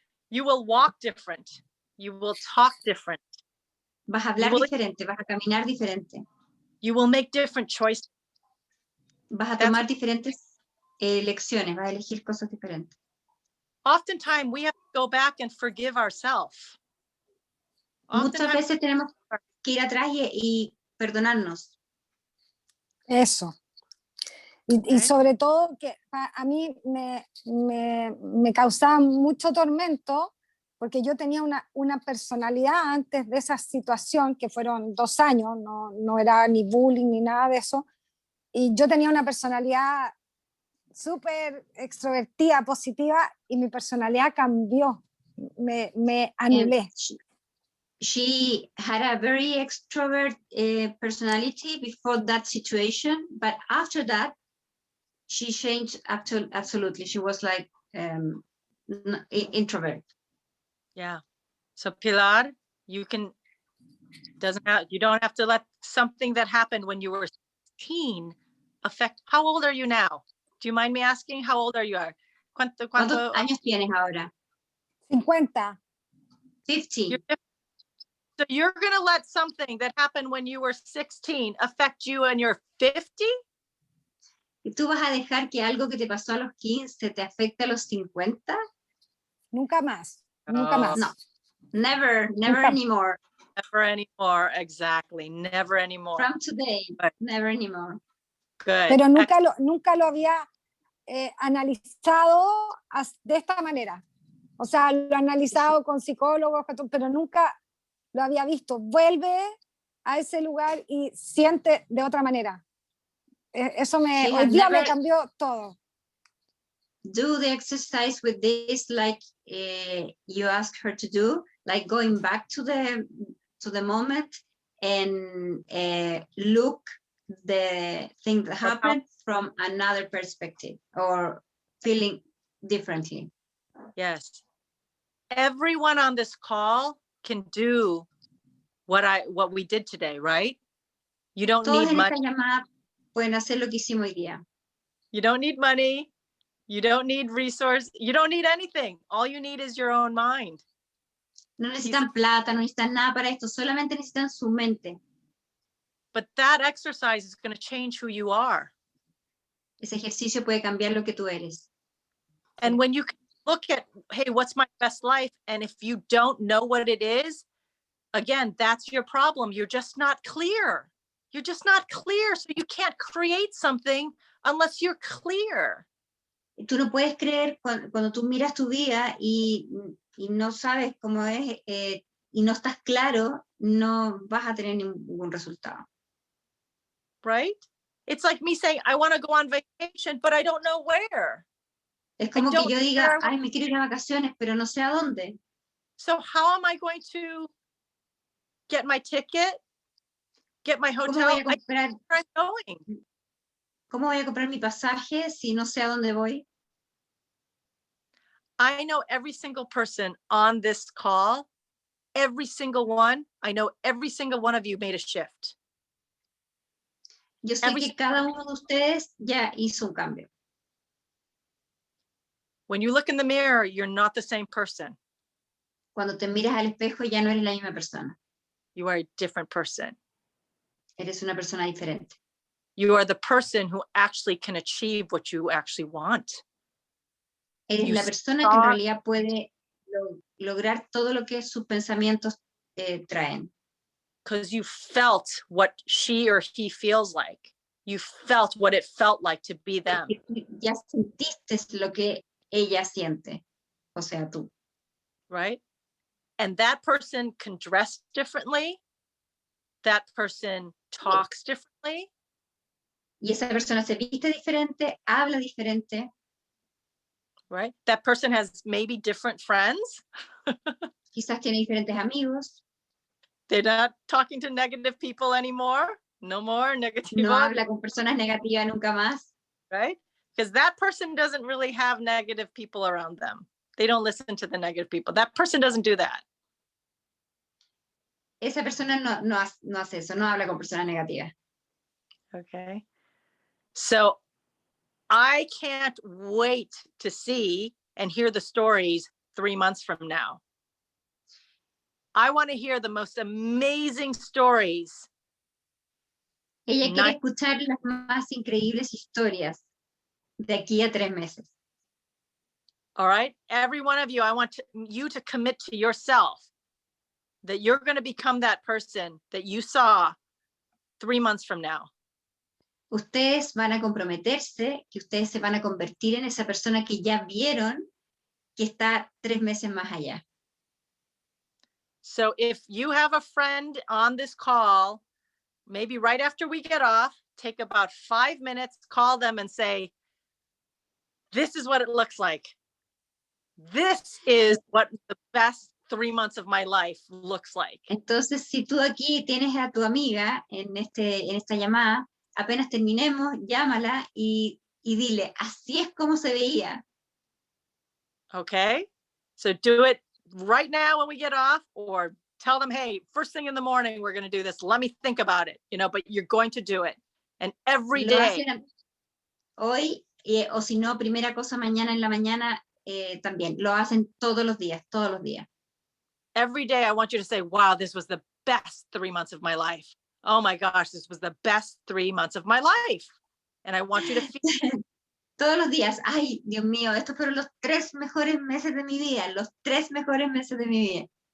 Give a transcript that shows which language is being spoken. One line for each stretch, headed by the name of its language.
English: You will walk different. You will talk different.
Spanish: Vas a hablar
English: will-
Spanish: diferente, vas a caminar diferente,
English: You will make different choices.
Spanish: vas a
English: That's-
Spanish: tomar diferentes elecciones, vas a elegir cosas diferentes.
English: Oftentimes we have to go back and forgive ourselves.
Spanish: Muchas veces tenemos que ir atrás y perdonarnos. Eso. Y sobre todo que a mí me causaba mucho tormento porque yo tenía una personalidad antes de esa situación, que fueron 2 años, no era ni bullying ni nada de eso, y yo tenía una personalidad súper extrovertida, positiva, y mi personalidad cambió, me anulé.
English: She had a very extrovert personality before that situation, but after that, she changed absolutely. She was like introvert. Yeah. So Pilar, you don't have to let something that happened when you were 16 affect. How old are you now? Do you mind me asking? How old are you?
Spanish: ¿Cuántos años tienes ahora? 50.
English: 50. So you're going to let something that happened when you were 16 affect you when you're 50?
Spanish: ¿Y tú vas a dejar que algo que te pasó a los 15 te afecte a los 50? Nunca más, nunca más.
English: No, never
Spanish: Nunca.
English: anymore. Never anymore. Exactly. Never anymore. From today, Good. never anymore. Good.
Spanish: Pero nunca lo había analizado de esta manera. O sea, lo he analizado con psicólogos, pero nunca lo había visto. Vuelve a ese lugar y siente de otra manera. Eso hoy día me cambió todo.
English: Do the exercise with this, like you asked her to do, like going back to the moment and look the thing that happened from another perspective or feeling differently. Yes. Everyone on this call can do what we did today, right? You don't
Spanish: Todos
English: need
Spanish: en esta
English: money.
Spanish: llamada pueden hacer lo que hicimos hoy día.
English: You don't need money. You don't need resource. You don't need anything. All you need is your own mind.
Spanish: No necesitan plata, no necesitan nada para esto, solamente necesitan su mente.
English: But that exercise is going to change who you are.
Spanish: Ese ejercicio puede cambiar lo que tú eres.
English: And when you look at, hey, what's my best life? And if you don't know what it is, again, that's your problem. You're just not clear. You're just not clear. So you can't create something unless you're clear.
Spanish: Tú no puedes creer cuando tú miras tu vida y no sabes cómo es y no estás claro, no vas a tener ningún resultado.
English: Right? It's like me saying, I want to go on vacation, but I don't know where.
Spanish: Es como que yo diga, ay, me quiero ir a vacaciones, pero no sé a dónde.
English: So how am I going to get my ticket? Get my hotel?
Spanish: ¿Cómo voy a comprar mi pasaje si no sé a dónde voy?
English: I know every single person on this call, every single one, I know every single one of you made a shift.
Spanish: Yo sé que cada uno de ustedes ya hizo un cambio.
English: When you look in the mirror, you're not the same person.
Spanish: Cuando te miras al espejo ya no eres la misma persona.
English: You are a different person.
Spanish: Eres una persona diferente.
English: You are the person who actually can achieve what you actually want.
Spanish: Eres la persona que en realidad puede lograr todo lo que sus pensamientos traen.
English: because you felt what she or he feels like. You felt what it felt like to be them.
Spanish: Porque tú ya sentiste lo que ella siente, o sea, tú.
English: Right? And that person can dress differently. That person talks differently.
Spanish: Y esa persona se viste diferente, habla diferente.
English: Right? That person has maybe different friends.
Spanish: Quizás tiene diferentes amigos.
English: They're not talking to negative people anymore. No more negative.
Spanish: No habla con personas negativas nunca más.
English: Right? Because that person doesn't really have negative people around them. They don't listen to the negative people. That person doesn't do that.
Spanish: Esa persona no hace eso, no habla con personas negativas.
English: Okay. So I can't wait to see and hear the stories 3 months from now. I want to hear the most amazing stories.
Spanish: Ella quiere escuchar las más increíbles historias de aquí a 3 meses.
English: All right. Every one of you, I want you to commit to yourself that you're going to become that person that you saw 3 months from now.
Spanish: Ustedes van a comprometerse, que ustedes se van a convertir en esa persona que ya vieron que está 3 meses más allá.
English: So if you have a friend on this call, maybe right after we get off, take about 5 minutes, call them and say, this is what it looks like. This is what the best 3 months of my life looks like.
Spanish: Entonces, si tú aquí tienes a tu amiga en esta llamada, apenas terminemos, llámala y dile, así es como se veía.
English: Okay, so do it right now when we get off, or tell them, hey, first thing in the morning, we're going to do this. Let me think about it, but you're going to do it. And every
Spanish: Lo
English: day.
Spanish: hacen hoy, o si no, primera cosa mañana en la mañana, también. Lo hacen todos los días, todos los días.
English: Every day I want you to say, wow, this was the best 3 months of my life. Oh my gosh, this was the best 3 months of my life. And I want you to feel
Spanish: Todos los días, ay, Dios mío, estos fueron los 3 mejores meses de mi vida, los 3 mejores meses de mi vida.